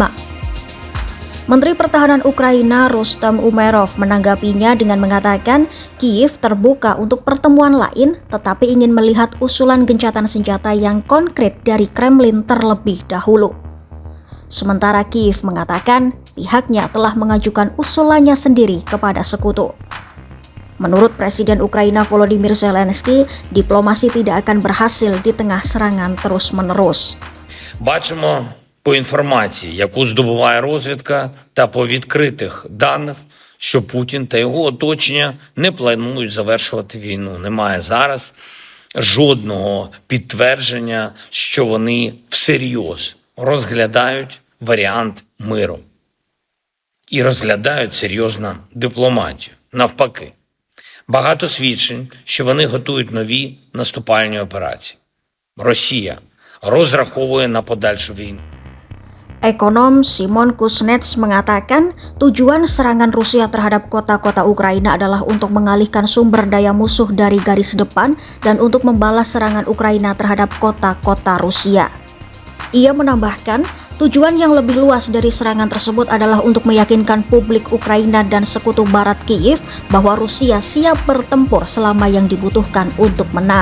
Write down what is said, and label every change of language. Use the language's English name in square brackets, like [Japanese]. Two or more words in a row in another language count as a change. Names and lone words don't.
[Indonesian] Menteri Pertahanan Ukraina Rustem Umerov menanggapinya dengan mengatakan Kiev terbuka untuk pertemuan lain tetapi ingin melihat usulan gencatan senjata yang konkret dari Kremlin terlebih dahulu. Sementara Kiev mengatakan pihaknya telah mengajukan usulannya sendiri kepada sekutu. Menurut Presiden Ukraina Volodymyr Zelensky, diplomasi tidak akan berhasil di tengah serangan terus-menerus. [Ukrainian] Бачимо по інформації, яку здобуває розвідка, та по відкритих даних, що Путін та його оточення не планують завершувати війну. Немає зараз жодного підтвердження, що вони всерйоз розглядають варіант миру. І розглядають серйозно дипломатію. Навпаки. Багато свідчень, що вони готують нові наступальні операції. Росія розраховує на подальшу війну. [Indonesian] Ekonom Simon Kuznets mengatakan tujuan serangan Rusia terhadap kota-kota Ukraina adalah untuk mengalihkan sumber daya musuh dari garis depan dan untuk membalas serangan Ukraina terhadap kota-kota Rusia. Ia menambahkan, tujuan yang lebih luas dari serangan tersebut adalah untuk meyakinkan publik Ukraina dan sekutu barat Kiev bahwa Rusia siap bertempur selama yang dibutuhkan untuk menang.